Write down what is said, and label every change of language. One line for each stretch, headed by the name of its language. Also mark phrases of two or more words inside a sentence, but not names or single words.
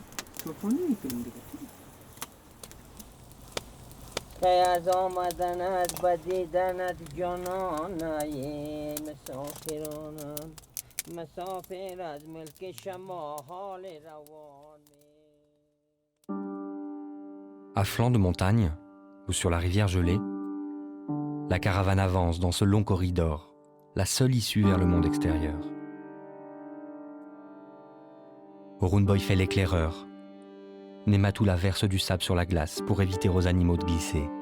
Persian: چوپانی میکنیم دیگه. که از آمدنت بدیدنت جانانه مسافرانم مسافر از ملک شما حال روانه.
French: À flanc de montagne, ou sur la rivière gelée, la caravane avance dans ce long corridor, la seule issue vers le monde extérieur. Orun Boy fait l'éclaireur. Nematula verse du sable sur la glace pour éviter aux animaux de glisser.